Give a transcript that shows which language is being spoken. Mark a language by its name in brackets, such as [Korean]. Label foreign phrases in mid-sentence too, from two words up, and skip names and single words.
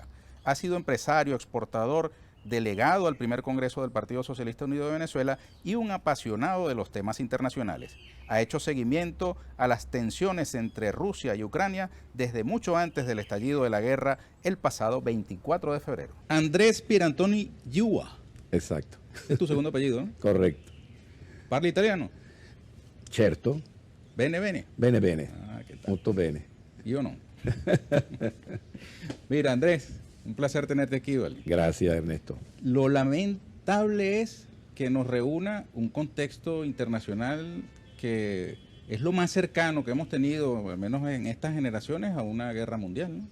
[Spanish] Ha sido empresario, exportador, delegado al primer Congreso del Partido Socialista Unido de Venezuela y un apasionado de los temas internacionales. Ha hecho seguimiento a las tensiones entre Rusia y Ucrania desde mucho antes del estallido de la guerra el pasado 24 de febrero. Andrés Pierantoni Yua. Exacto. Es tu segundo apellido, ¿no? Correcto. [Italian] ¿Parla italiano? Certo. Bene, bene. Bene, bene. [Spanish] Ah, ¿qué tal? [Italian] Molto bene. [Spanish] Yo no. Mira, Andrés, un placer tenerte aquí, ¿vale? Gracias, Ernesto. Lo lamentable es que nos reúna un contexto internacional que es lo más cercano que hemos tenido, al menos en estas generaciones, a una guerra mundial, ¿no?